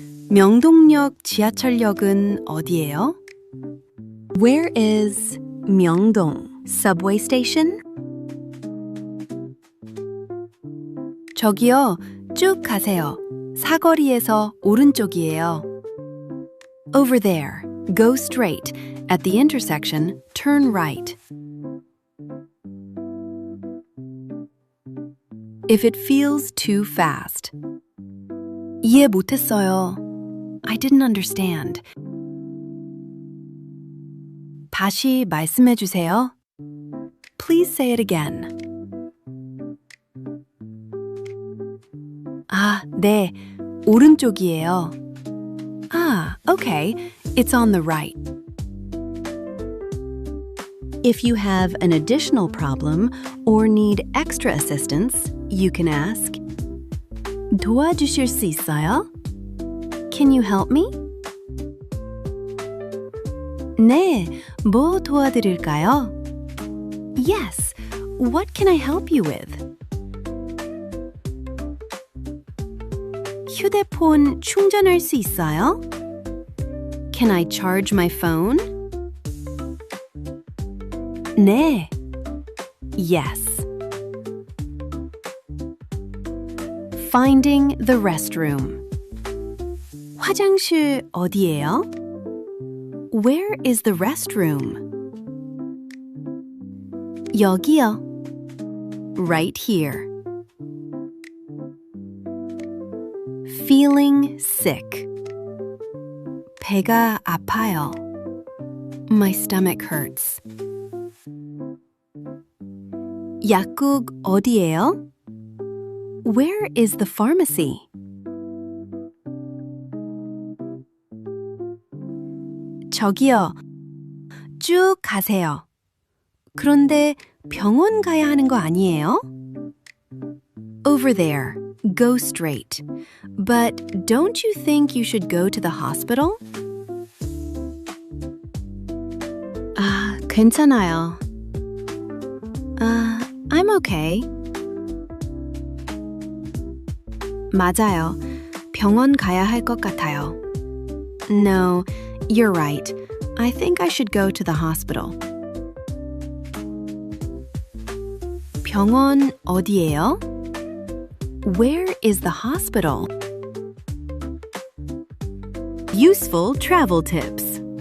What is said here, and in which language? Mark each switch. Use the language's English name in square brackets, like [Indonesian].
[Korean] 명동역 지하철역은 어디예요? [English] Where is 명동 subway station? [Korean] 저기요, 쭉 가세요. 사거리에서 오른쪽이에요. [English] Over there, go straight. At the intersection, turn right. If it feels too fast. [Korean] 이해 못했어요. [English] I didn't understand. [Korean] 다시 말씀해 주세요. [English] Please say it again. [Korean] 아, 네. 오른쪽이에요. [English] Ah, okay. It's on the right. If you have an additional problem or need extra assistance, you can ask, [Korean] 도와주실 수 있어요? [English] Can you help me? [Korean] 네, 뭐 도와드릴까요? [English] Yes, what can I help you with? [Korean] 휴대폰 충전할 수 있어요? [English] Can I charge my phone? [Korean] 네. [English] Yes. Finding the restroom. [Korean] 화장실 어디예요? [English] Where is the restroom? [Korean] 여기요. [English] Right here. Feeling sick. [Korean] 배가 아파요. [English] My stomach hurts. [Korean] 약국 어디예요? [English] Where is the pharmacy? [Korean] 저기요. 쭉 가세요. 그런데 병원 가야 하는 거 아니에요? [English] Over there. Go straight. But don't you think you should go to the hospital? [Korean] 아, 괜찮아요. [English] I'm okay. [Korean] 맞아요. 병원 가야 할 것 같아요. [English] No, You're right. I think I should go to the hospital. [Korean] 병원 어디예요? [English] Where is the hospital? Useful travel tips.